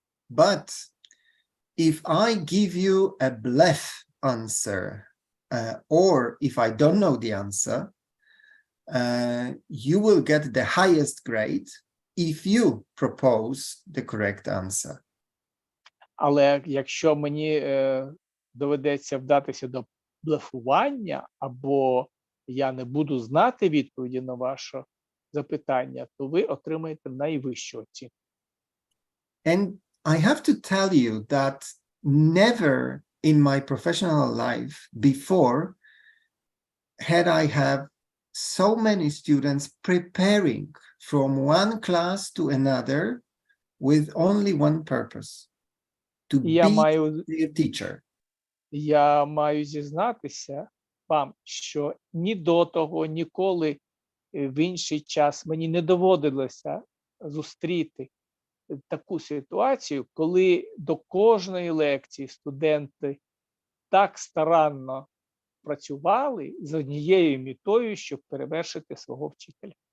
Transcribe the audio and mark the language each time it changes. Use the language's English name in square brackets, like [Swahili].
[English] But if I give you a bluff answer, or if I don't know the answer, you will get the highest grade if you propose the correct answer. [Ukrainian] Але якщо мені доведеться вдатися до блефування, або я не буду знати відповіді на ваше запитання, то ви отримаєте найвищу оцінку. [English] And I have to tell you that never in my professional life before had I have so many students preparing from one class to another with only one purpose, to be their teacher. [Ukrainian] Я маю зізнатися вам, що ні до того, ніколи в інший час мені не доводилося зустріти таку ситуацію, коли до кожної лекції студенти так старанно працювали з однією метою, щоб перевершити свого вчителя.